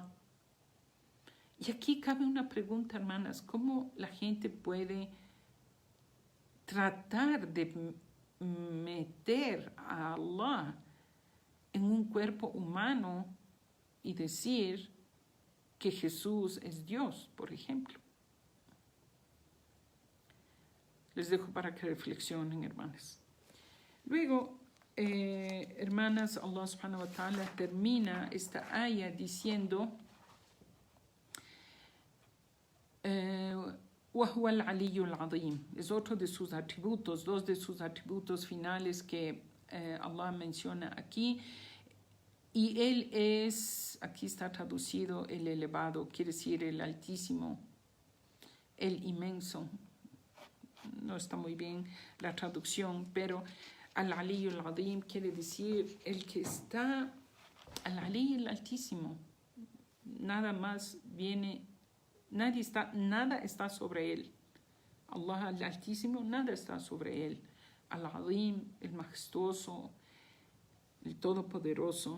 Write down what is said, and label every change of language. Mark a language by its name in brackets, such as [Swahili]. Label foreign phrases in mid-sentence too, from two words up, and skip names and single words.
[Spanish] Y aquí cabe una pregunta, hermanas, ¿cómo la gente puede tratar de meter a Allah en un cuerpo humano y decir que Jesús es Dios, por ejemplo? Les dejo para que reflexionen, hermanas. Luego, hermanas, Allah [Arabic] سبحانه وتعالى [Spanish] termina esta aya diciendo [Arabic] وَهُوَ الْعَلِيُّ الْعَظِيمُ. [Spanish] Es otro de sus atributos, 2 de sus atributos finales que Allah menciona aquí. Y Él es, aquí está traducido el elevado, quiere decir el altísimo, el inmenso. No está muy bien la traducción, pero [Arabic] العلي العظيم [Spanish] quiere decir el que está, al-Ali, el altísimo. Nada más viene, nada está sobre él. Allah el altísimo, nada está sobre él. Al-Azim, el majestuoso, el todopoderoso.